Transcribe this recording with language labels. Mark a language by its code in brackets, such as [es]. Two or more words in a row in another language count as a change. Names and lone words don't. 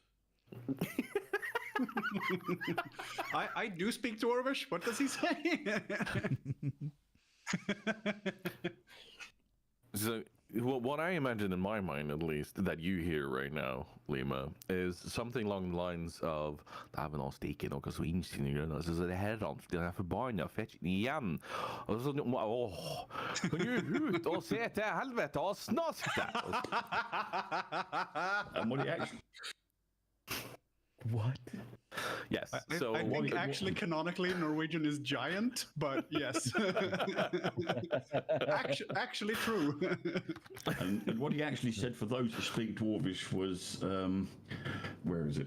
[en] I do speak Dwarvish. What does he say? Well, what I imagine in my mind, at least, that you hear right now, Lima, is something along the lines of [no] "Dæven, han stikker noe så insinuerende, og så det herrens blir jeg forbanna fett igjen." Og så kan du ut og se til helvete og snask deg! [en] And what he actually, What? Yes. I So think actually canonically Norwegian is giant, but yes, actually true. and what he actually said for those who speak Dwarvish was, where is it?